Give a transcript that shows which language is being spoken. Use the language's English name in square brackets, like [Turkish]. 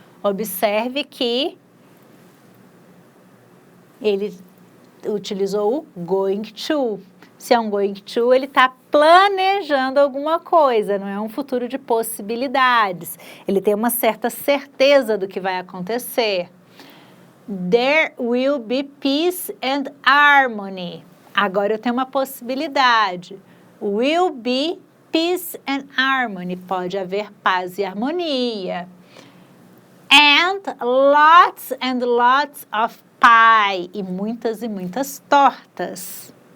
[Portuguese] Observe que ele utilizou o going to. Se é um going to, ele está planejando alguma coisa, não é um futuro de possibilidades. Ele tem uma certa certeza do que vai acontecer. [English] There will be peace and harmony. [Portuguese] Agora eu tenho uma possibilidade. [English] Will be peace and harmony. [Portuguese] Pode haver paz e harmonia. [English] And lots of pie. [Portuguese] E muitas tortas.